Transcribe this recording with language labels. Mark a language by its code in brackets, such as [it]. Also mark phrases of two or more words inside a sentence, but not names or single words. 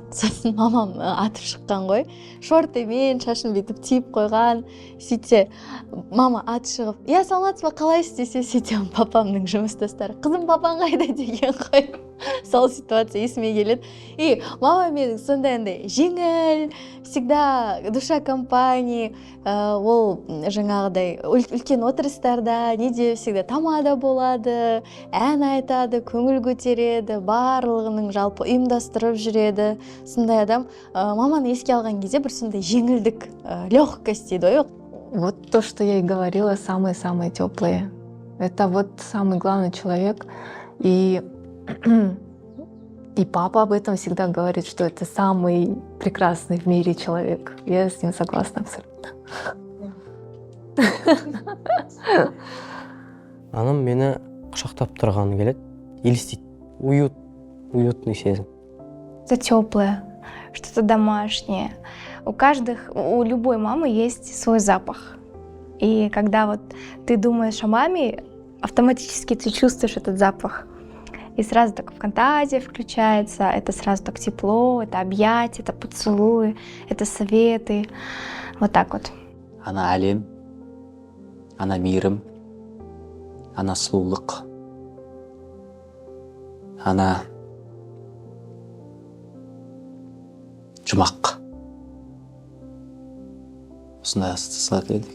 [kk] Сосын мамам атып шыққан ғой. Шортымен шашын бүйтіп түйіп қойған. Сөйтсе мама аты шығып, "Я саламатсыз ба, қалайсыз?" десе, сөйтем папамның жұмыстастары, "Қызым, папаң қайда?" деген ғой. Сол ситуация есіме келеді. И мама менің сондай жеңіл, [ru] всегда душа компании, [kk] ол жаңағыдай үлкен отырыстарда неде всегда тамада болады, ән айтады, көңіл көтереді, барлығының жалпы ұйымдастырып жүреді. Сондай адам. Маманы еске алған кезде бір сондай жеңілдік, легкость дейді ғой. [ru] Вот то, что я и говорила, самые-самые теплые. Это вот самый главный человек. И папа об этом всегда говорит, что это самый прекрасный в мире человек. Я с ним согласна абсолютно. [kk] Анам мені құшақтап тұрғаны келеді, елестейді. Уютный сезім. [ru] Это теплое, что-то домашнее. У любой мамы есть свой запах. И когда вот ты думаешь о маме, автоматически ты чувствуешь этот запах. И сразу так фантазия включается, это сразу так тепло, это объятия, это поцелуи, это советы. Вот так вот. [kk] Ана әлем, ана мейірім, ана сұлулық, ана жұмақ. Осындай астысына келдік.